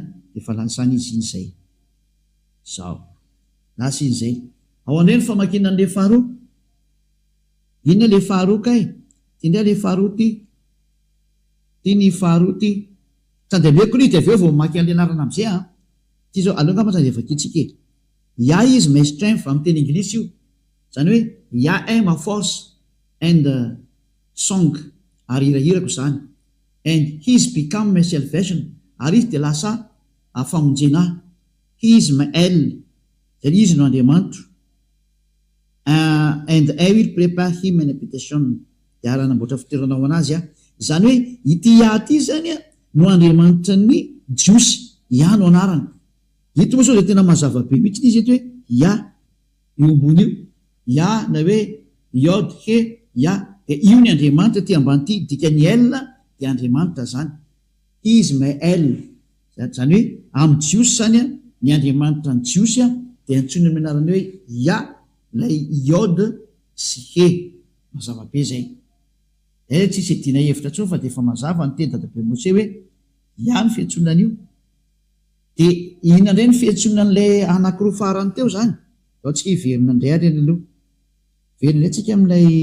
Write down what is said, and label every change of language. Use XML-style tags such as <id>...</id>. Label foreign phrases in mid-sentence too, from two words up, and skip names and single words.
<mg>defa lasany izy iny zay zao lasa iny zay ao andray ny famakina an'le faharoa inona le faharoa kay ty ndray le faharoa ty ny faharoa ty tandemeko ly de avy eo vao maky an'le anarana am'izay ty zao aloha ngamba de vakitsika</mg> <en>is my strength</en> <mg>amin'ny teny anglisy io zany hoe</mg> <en>am a force and song</en> <mg>ary hirahirako zany</mg> <en>and he's become my salvation</en> <mg>ary izy de lasa famonjenahy</mg> <en>he is my el</en> <mg>zany izy no Andriamanitro</mg> <en>and I will prepare him an habitation</en> <mg>de ary anamboatra fitoeranao anazy zany hoe ity ty zany no Andriamanitra ny jiosy no anarany ito moa sao de tena mazava-be mihitsy izy eto hoe io ambony io na hoe Yod he de io ny Andriamanitra ty ambany ty dikany el de Andriamanitra zany</mg> <en>is my el</en> <mg>zany hoe amin'ny jiosy zany ny Andriamanitra ny jiosy de antsony amin'ny anarany hoe lay Yod sy he mazava-be zay tsisy edina hevitra tsony fa de efa mazava ny teny dadabe Mosè hoe ny fiantsonana io de inona indray ny fiantsonan'lay anankiroa farany teo zany ao tsika hiverina indray ary any aloha verina indray tsika amin'ilay</mg>